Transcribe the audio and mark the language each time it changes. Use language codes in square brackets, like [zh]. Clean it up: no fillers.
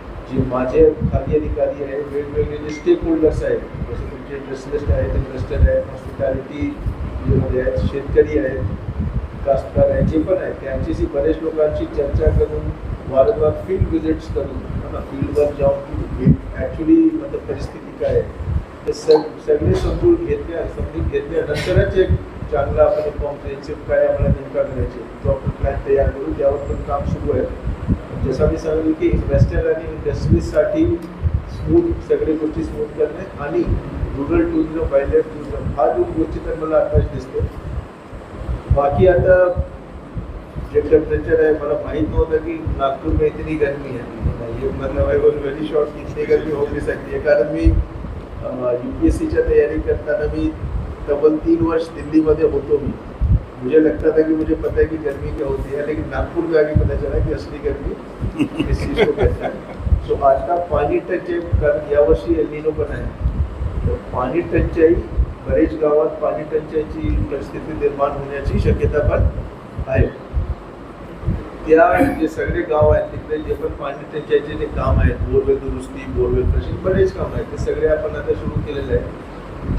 [mr] जे माझे खाली अधिकारी आहे, वेगवेगळे जे स्टेक होल्डर्स आहेत, जसे तुमचे इंडस्ट्रियलिस्ट आहेत, इन्व्हेस्टर आहेत, हॉस्पिटॅलिटीमध्ये आहेत, शेतकरी आहेत, कास्तकार आहे, जे पण आहे त्यांच्याशी बरेच लोकांशी चर्चा करून वारंवार फील्ड व्हिजिट्स करून फील्डवर जाऊन की ॲक्च्युली मतलब परिस्थिती काय आहे ते सगळे समजून घेतल्यानंतरच एक चांगला आपण कॉम्प्रिहेन्सिव्ह काय आम्हाला नेमका करायचे प्रॉपर प्लॅन तयार करून त्यावर पण काम सुरू आहे. जसं मी सांगितलं की इन्व्हेस्टर आणि इंडस्ट्रीजसाठी स्मूथ सगळे गोष्टी स्मूथ करणे आणि rural tourism, wild life tourism हा 2 गोष्टी तर मला आताच दिसते. बाकी आता जे टेम्परेचर है, मला माहीत नव्हतं की [hi] नागपूर में इतनी गर्मी है. ये मतलब [en] I was very short [hi] की इतनी गर्मी हो भी सकती है, [mr] कारण मी UPSCच्या तयारी करताना मी तब्बल 3 वर्ष दिल्लीमध्ये होतो. [hi] मुझे लगता था कि मुझे पता है कि गर्मी क्या होती है, लेकिन नागपुर में आके पता चला कि असली गर्मी किस चीज़ को कहता है. [mr] सो [hi] आज का [mr] पाणी टंचाई, कारण यावर्षी एल निनो पण आहे, तर पाणी टंचाई बरेच गावात पाणी टंचाईची परिस्थिती निर्माण होण्याची शक्यता पण आहे. त्या जे सगळे गाव आहेत तिकडे जे पण पाणी टंचाईचे जे काम आहेत, बोरवेल दुरुस्ती, बोरवेल प्रशिक्षण, बरेच काम आहेत, ते सगळे आपण आता सुरू केलेले आहे.